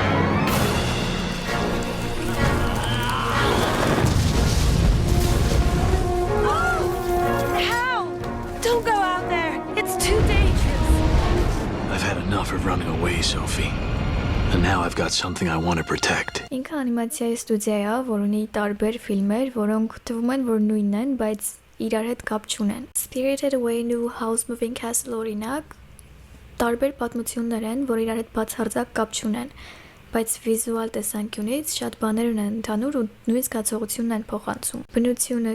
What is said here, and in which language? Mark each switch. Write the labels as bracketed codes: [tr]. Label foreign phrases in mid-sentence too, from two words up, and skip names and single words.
[en] Don't go out there. It's too dangerous. I've had enough of running away, Sophie. And now I've got something I want to protect. [hy] Ինքը անիմացիայի ստուդիա է, որ ունի տարբեր ֆիլմեր, որոնք թվում են, որ նույնն են, բայց իրար հետ կապ չունեն։ Spirited Away-ն ու House Moving Castle օրինակ տարբեր պատմություններ են, որ իրար հետ բացարձակ կապ չունեն, բայց վիզուալ տեսանկյունից շատ բաներ ունեն ընդհանուր ու նույն զգացողությունն են փոխանցում։ Բնությունը,